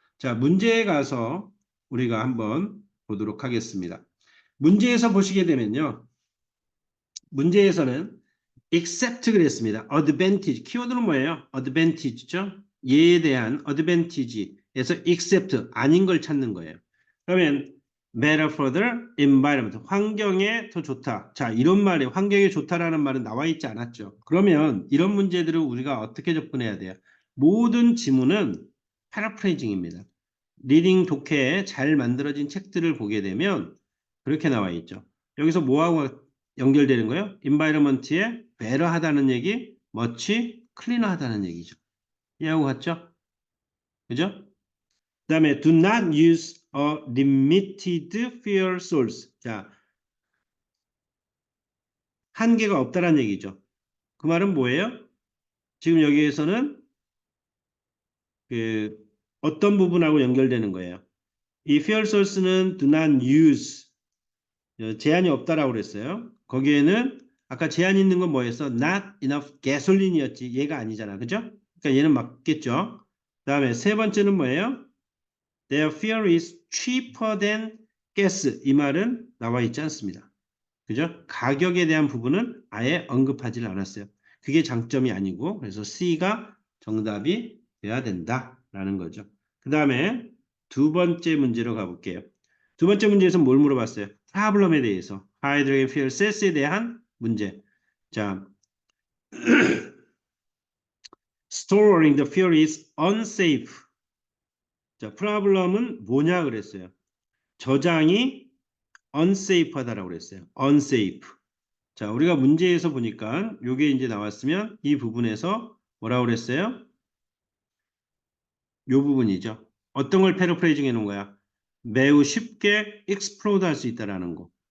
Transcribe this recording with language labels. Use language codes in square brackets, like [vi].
[ko] 자, 문제에 가서 우리가 한번 보도록 하겠습니다. 문제에서 보시게 되면요. 문제에서는 except 그랬습니다. advantage. 키워드는 뭐예요? advantage죠. 얘에 대한 advantage에서 except 아닌 걸 찾는 거예요. 그러면 [en] better for the environment. [ko] 환경에 더 좋다. 자, 이런 말이 환경에 좋다라는 말은 나와 있지 않았죠. 그러면 이런 문제들을 우리가 어떻게 접근해야 돼요? 모든 지문은 패러프레이징입니다. 리딩 독해에 잘 만들어진 책들을 보게 되면 그렇게 나와 있죠. 여기서 뭐하고 연결되는 거예요? environment에 better하다는 얘기, [en] much cleaner [ko] 하다는 얘기죠. 이해하고 갔죠? 그죠? 그 다음에 [en] do not use a limited fuel source. [ko] 자, 한계가 없다는 얘기죠. 그 말은 뭐예요? 지금 여기에서는 그 어떤 부분하고 연결되는 거예요? 이 fuel source는 [en] do not use [ko] 제한이 없다라고 그랬어요. 거기에는 아까 제한 있는 건 뭐였어? [en] Not enough gasoline이었지. [ko] 얘가 아니잖아. 그죠? 그러니까 얘는 맞겠죠. 그 다음에 세 번째는 뭐예요? [en] Their fuel is cheaper than gas. [ko] 이 말은 나와 있지 않습니다. 그죠? 가격에 대한 부분은 아예 언급하지 않았어요. 그게 장점이 아니고 그래서 C가 정답이 돼야 된다라는 거죠. 그 다음에 두 번째 문제로 가볼게요. 두 번째 문제에서 뭘 물어봤어요? 프로블럼에 대해서. 하이드로겐 퓨얼 셀스에 대한 문제. [en] 자, storing the fuel is unsafe. [ko] 자, 프로블럼은 뭐냐 그랬어요. 저장이 unsafe 하다라고 그랬어요. [en] unsafe. [ko] 자, 우리가 문제에서 보니까 요게 이제 나왔으면 이 부분에서 뭐라고 그랬어요? 요 부분이죠. 어떤 걸 패러프레이징 해 놓은 거야? 매우 쉽게 explode 할 수 있다라는 거.